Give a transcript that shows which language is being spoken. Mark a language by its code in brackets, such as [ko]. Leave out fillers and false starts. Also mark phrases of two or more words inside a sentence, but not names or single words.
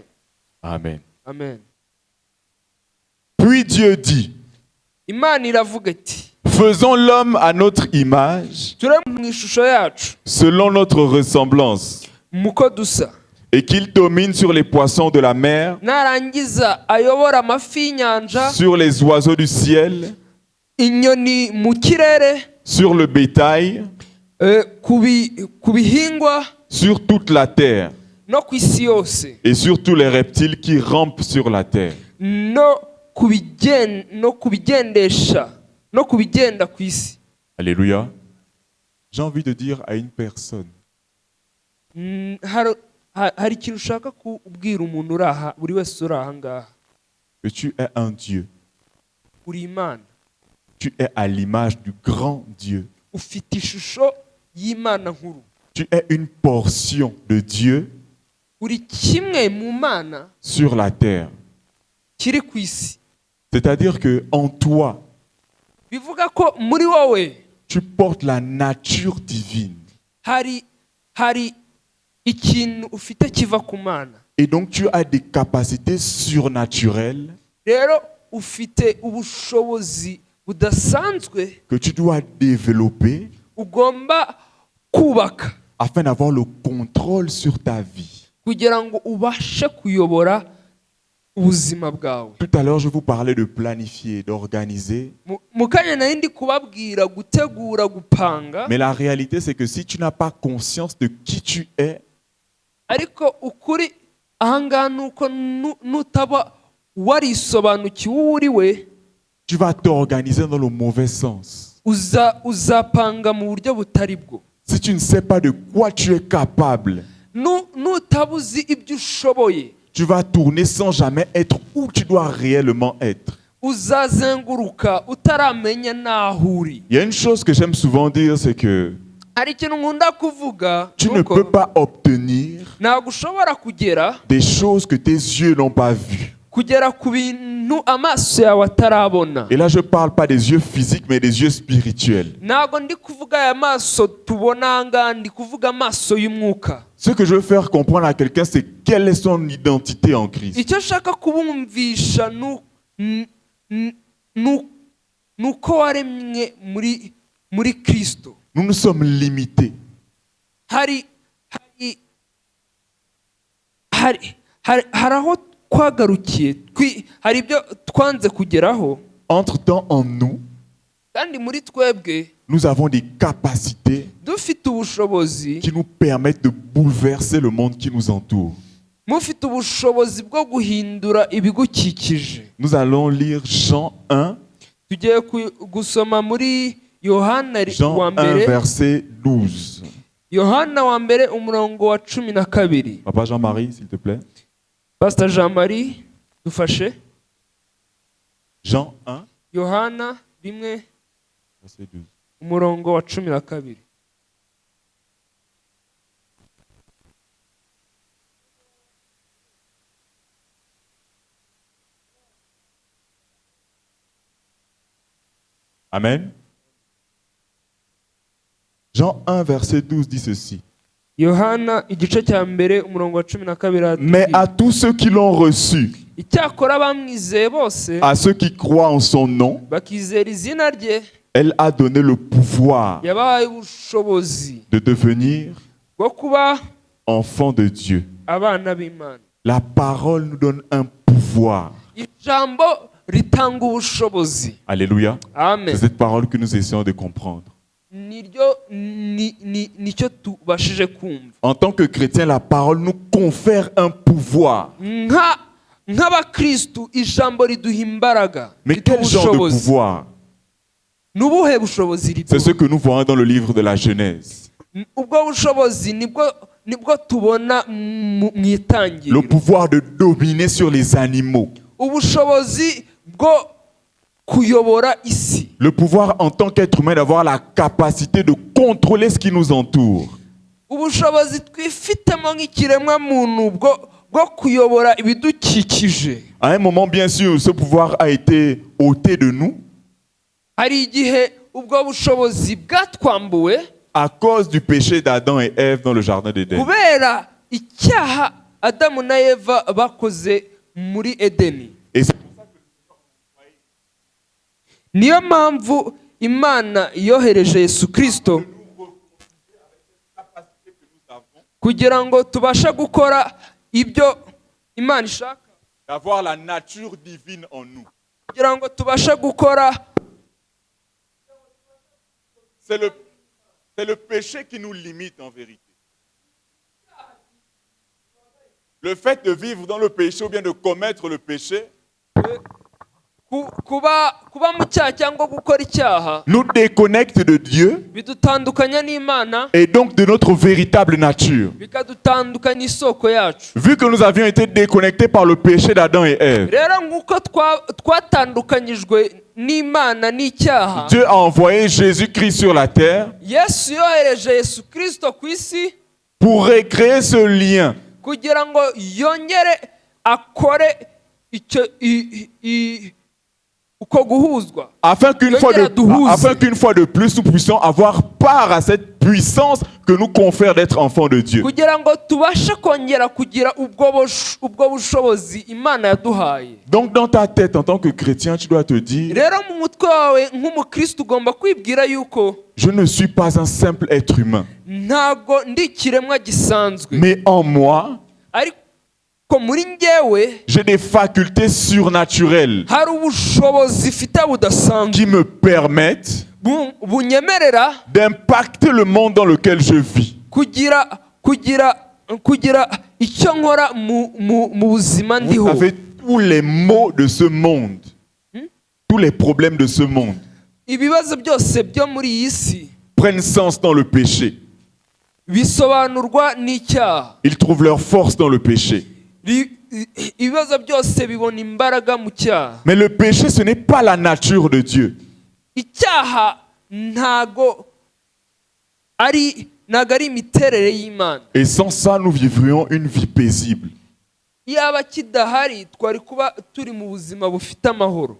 [fr] Amen. Amen. Puis Dieu dit, faisons l'homme à notre image, selon notre ressemblance, et qu'il domine sur les poissons de la mer, [rw] narangiza ayobora amafi y'inyanja, [fr] sur les oiseaux du ciel, [rw] inyoni mu kirere, [fr] sur le bétail, [rw] ku bihingwa [fr] sur toute la terre [rw] no ku isi yose, [fr] et sur tous les reptiles qui rampent sur la terre. [rw] no ku bigendesha no ku bigenda ku isi. [fr] Alléluia. J'ai envie de dire à une personne, [rw] Hari ikintu ushaka kubwira umuntu uri aha, buri wese uri aha ngaha. [fr] que tu es un Dieu. [rw] Uri Imana, [fr] Tu es à l'image du grand Dieu. [rw] ufite ishusho y'Imana nkuru, [fr] Tu es une portion de Dieu [rw] uri kimwe mu Mana [fr] sur la terre. [rw] kiri ku isi. [fr] C'est-à-dire que en toi, [rw] Bivuga ko muri wowe [fr] tu portes la nature divine. [rw] hari ikintu ufite kiva ku Mana. [fr] Et donc tu as des capacités surnaturelles [rw] Rero ufite ubushobozi budasanzwe [fr] que tu dois développer [rw] ugomba kubaka [fr] afin d'avoir le contrôle sur ta vie. [rw] kugira ngo ubashe kuyobora ubuzima bwawe. [fr] Tout à l'heure, je vous parlais de planifier, d'organiser. [rw] Mu kanya nari ndi kubabwira gutegura, gupanga, [fr] Mais la réalité, c'est que si tu n'as pas conscience de qui tu es, [rw] ariko ukuri ahangaha ni uko nutaba warisobanukiwe uwo uri we, [fr] tu vas t'organiser dans le mauvais sens. [rw] uzapanga mu buryo butari bwo. [fr] Si tu ne sais pas de quoi tu es capable, [rw] Nutaba uzi ibyo ushoboye, [fr] tu vas tourner sans jamais être où tu dois réellement être. [rw] uzazenguruka utaramenya n'aho uri. [fr] Il y a une chose que j'aime souvent dire, c'est que [rw] Hari ikintu nkunda kuvuga, [fr] tu ne peux pas obtenir [rw] ntabwo ushobora kugera [fr] des choses que tes yeux n'ont pas vues. [rw] ku bintu amaso yawe atarabona. [fr] Et là, je ne parle pas des yeux physiques, mais des yeux spirituels. [rw] Ntabwo ndi kuvuga aya maso tubona ahangaha, ndi kuvuga amaso y'umwuka. [fr] Ce que je veux faire comprendre à quelqu'un, c'est quelle est son identité en Christ. [rw] Icyo nshaka kubumvisha nuko waremwe muri Kristo. [fr] Nous sommes limités. [rw] Hari aho twagarukiye, hari ibyo twanze kugeraho, [fr] Entre-temps, en nous, [rw] kandi muri twebwe [fr] nous avons des capacités [rw] dufite ubushobozi, [fr] qui nous permettent de bouleverser le monde qui nous entoure. [rw] mufite ubushobozi bwo guhindura ibigukikije. [fr] Nous allons lire Jean 1, [rw] Tugiye gusoma muri Yohana [fr] Jean [rw] wa 1, mbere, [fr] verset 12. [rw] Yohana wa mbere umurongo wa 12. [fr] Papa Jean-Marie, s'il te plaît. [rw] Pastor Jean-Marie, dufashe. [fr] Jean 1, [rw] Yohana 1 [fr] verset 12. [rw] umurongo wa 12. Amen. [fr] Jean 1, verset 12 dit ceci. [rw] Yohana igice cya mbere umurongo wa 12. [fr] Mais à tous ceux qui l'ont reçu, [rw] Icyakora bamwizeye bose, [fr] à ceux qui croient en son nom, [rw] bakizera izina rye, [fr] elle a donné le pouvoir [rw] yabahaye ubushobozi [fr] de devenir [rw] bwo kuba [fr] enfants de Dieu. [rw] abana b'Imana. [fr] La parole nous donne un pouvoir. [rw] Ijambo ritanga ubushobozi. Alléluia. Amen. [fr] C'est cette parole que nous essayons de comprendre. [rw] Nicyo tubashije kumva. [fr] En tant que chrétien, la parole nous confère un pouvoir. [rw] Nk'abakristu ijambo riduha imbaraga. [fr] Mais quel genre de pouvoir? [rw] Nubuhe bushobozi riduha? [fr] C'est ce que nous voyons dans le livre de la Genèse. [rw] Ubwo bushobozi nibwo tubona mu itangiriro. [fr] Le pouvoir de dominer sur les animaux. [rw] Ubushobozi bwo kuyobora isi. [fr] Le pouvoir en tant qu'être humain d'avoir la capacité de contrôler ce qui nous entoure. [rw] Ubushobozi twifitemo nk'ikiremwa muntu bwo kuyobora ibidukikije. [fr] À un moment, bien sûr, ce pouvoir a été ôté de nous. [rw] Hari igihe ubwo bushobozi bwatwambuwe [fr] à cause du péché d'Adam et Ève dans le jardin d'Éden. [rw] Kubera icyaha Adamu na Eva bakoze muri Edeni. [fr] Et c'est pour ça que [rw] niyo mpamvu Imana yohereje Yesu Kristo kugira ngo tubashe gukora ibyo Imana ishaka, [fr] d'avoir la nature divine en nous. [rw] kugira ngo tubashe gukora. [fr] C'est le péché qui nous limite en vérité. Le fait de vivre dans le péché ou bien de commettre le péché [rw] kuba mu cyaha cyangwa gukora icyaha [fr] nous déconnecte de Dieu [rw] bidutandukanya n'Imana, [fr] et donc de notre véritable nature. [rw] bikadutandukanya isoko yacu. [fr] Vu que nous avions été déconnectés par le péché d'Adam et Ève, [rw] Rero nguko twatandukanyijwe n'Imana n'icyaha, [fr] Dieu a envoyé Jésus-Christ sur la terre [rw] Yesu yohereje Yesu Kristo ku isi [fr] pour recréer ce lien, [rw] kugira ngo yongere akore uko guhuzwa, [fr] afin qu'une fois de plus nous puissions avoir part à cette puissance que nous confère d'être enfants de Dieu. [rw] kugira ngo tubashe kongera kugira ubwo bushobozi Imana yaduhaye. [fr] Donc dans ta tête en tant que chrétien, tu dois te dire: [rw] Rero mu mutwe wawe nk'umukristo ugomba kwibwira yuko [fr] je ne suis pas un simple être humain, [rw] ntago ndi ikiremwa gisanzwe, [fr] mais en moi, [rw] ariko muri njyewe [fr] j'ai des facultés surnaturelles [rw] hari ubushobozi mfite budasanzwe [fr] qui me permettent [rw] bunyemerera [fr] d'impacter le monde dans lequel je vis. [rw] kugira icyo nkora mu buzima [fr] Vous [rw] ndiho. [fr] savez, tous les maux de ce monde, tous les problèmes de ce monde [rw] Ibibazo byose byo muri iyi si [fr] prennent sens dans le péché. [rw] bisobanurwa n'icyaha. [fr] Ils trouvent leur force dans le péché. [rw] Ibibazo byose bibona imbaraga mu cyaha. [fr] Mais le péché, ce n'est pas la nature de Dieu. [rw] Icyaha ntago ari imiterere y'Imana. [fr] Et sans ça, nous vivrions une vie paisible. [rw] Iyaba kidahari twari kuba turi mu buzima bufite amahoro.